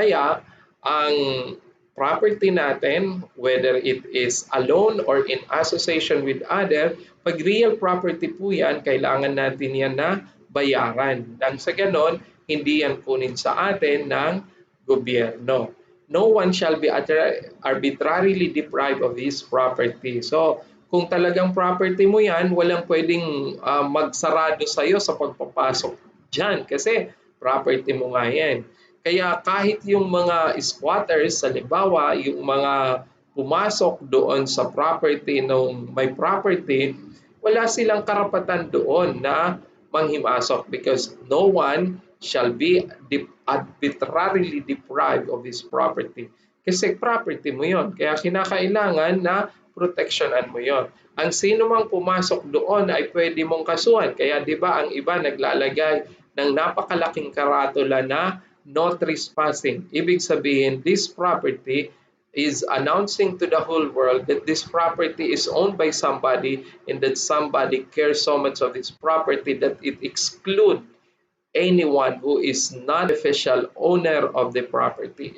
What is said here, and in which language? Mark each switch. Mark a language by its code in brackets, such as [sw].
[tl] Kaya ang property natin, [en] whether it is alone or in association with other, [tl] pag real property po yan, kailangan natin yan na bayaran. Nang sa ganon, hindi yan kunin sa atin ng gobyerno. [en] No one shall be arbitrarily deprived of his property. [tl] So, kung talagang property mo yan, walang pwedeng magsarado sa'yo sa pagpapasok dyan kasi property mo nga yan. Kaya kahit yung mga squatters, halimbawa, yung mga pumasok doon sa property ng may property, wala silang karapatan doon na manghimasok [en] because no one shall be arbitrarily deprived of his property. [tl] Kasi property mo yon. Kaya kinakailangan na proteksyonan mo yon. Ang sino mang pumasok doon ay pwede mong kasuhan. Kaya di ba ang iba naglalagay ng napakalaking karatula na [en] no trespassing. [tl] Ibig sabihin, [en] this property is announcing to the whole world that this property is owned by somebody and that somebody cares so much of this property that it excludes anyone who is not official owner of the property.